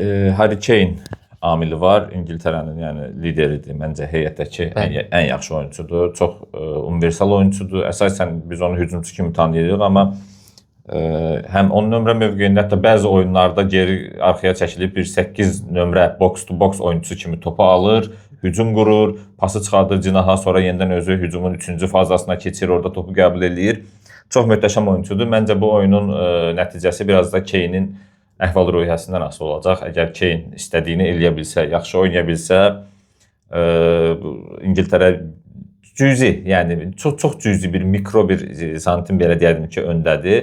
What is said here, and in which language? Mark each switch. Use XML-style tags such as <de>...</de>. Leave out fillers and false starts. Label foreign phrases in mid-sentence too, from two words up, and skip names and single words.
<az>Çünki burada Harry Kane amili var. İngiltərənin yəni lideridir. Məncə heyətdəki ən yaxşı oyunçudur. Çox universal oyunçudur. Əsasən biz onu hücumçu kimi tanıyırıq, amma həm 10 nömrə mövqeyində, hətta bəzi oyunlarda geri arxaya çəkilib bir 8 nömrə</az> <en>box to box</en> <az>oyunçusu kimi topu alır, hücum qurur, pası çıxardır cinaha, sonra yenidən özü hücumun 3-cü fazasına keçir, orada topu qəbul eləyir. Çox möhtəşəm oyunçudur. Məncə bu oyunun nəticəsi biraz da Kane'in əhval-ruhiyyəsindən asılı olacaq. Əgər Kane istədiyini eləyə bilsə, yaxşı oynaya bilsə, İngiltərə cüzi, yəni çox cüzi bir mikro bir santim belə deyərdim ki, öndədir.</az>